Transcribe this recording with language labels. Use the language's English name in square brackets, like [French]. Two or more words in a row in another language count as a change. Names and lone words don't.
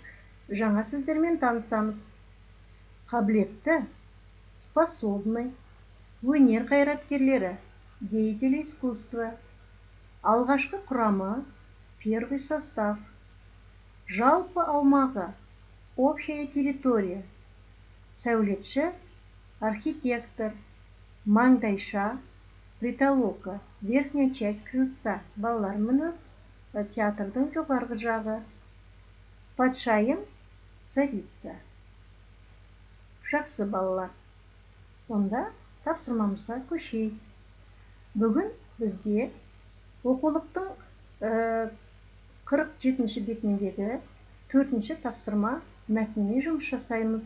[Kazakh] Жаңа сөздермен танысамыз. Қабілетті, способный, өнер қайраткерлері, [Russian] деятели искусства, [Kazakh] алғашқы құрамы, [Russian] первый состав, [Kazakh] жалпы аумағы, [Russian] общая территория, [Kazakh] сәулетші, архитектор, маңдайша, притолока, [Russian] верхняя часть крыльца, [Kazakh] балалар мұны театрдың жоғарғы жағы, патшайым, царица. Жақсы балалар. Онда тапсырмамызға көшейік. Бүгін бізге оқулықтың 47-ші бетіндегі 4-ші тапсырма мәтінмен жұмыс жасаймыз.